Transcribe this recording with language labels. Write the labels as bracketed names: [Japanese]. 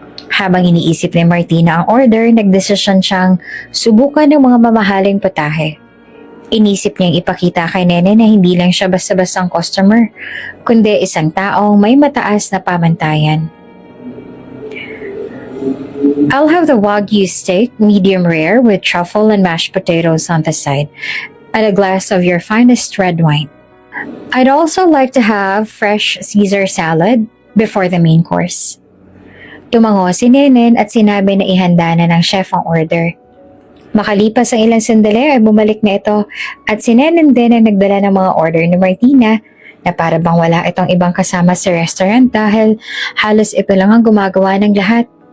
[Filipino] Habang iniisip ni Martina ang order, nagdesisyon siyang subukan ng mga mamahaling putahe. Inisip niyang ipakita kay Nenen na hindi lang siya basta-bastang customer, kundi isang taong may mataas na pamantayan. [English] I'll have the Wagyu steak, medium rare, with truffle and mashed potatoes on the side, and a glass of your finest red wine. I'd also like to have fresh Caesar salad before the main course. [Filipino] Tumango si Nenen at sinabi na ihanda na ng chef ang order. Makalipas ang ilang sandali ay bumalik na ito at si Nenen din ang nagdala ng mga order ni Martina na para bang wala itong ibang kasama sa restaurant dahil halos ito lang ang gumagawa ng lahat.